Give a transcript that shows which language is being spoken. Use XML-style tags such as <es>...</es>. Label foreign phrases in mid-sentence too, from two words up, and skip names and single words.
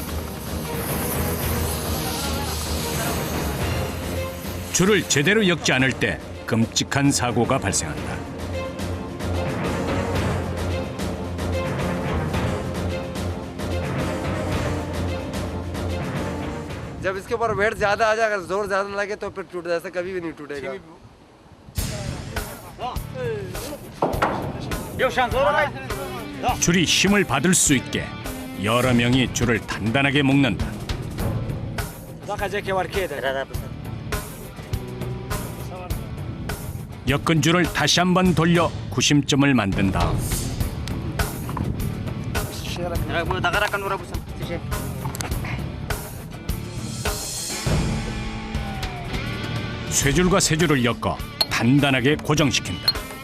<ko>줄을 제대로 엮지 않을 때 끔찍한 사고가 발생한다.</ko> <ur>جب اس کے اوپر ویٹ زیادہ آ جائے گا، زور زیادہ لگے تو پھر ٹوٹ جائے، کبھی بھی نہیں ٹوٹے گا.</ur> <ko>줄이 힘을 받을 수 있게 여러 명이 줄을 단단하게 묶는다. 엮은 줄을 다시 한번 돌려 구심점을 만든 다음 쇠줄과 쇠줄을 엮어 단단하게 고정시킨다.</ko>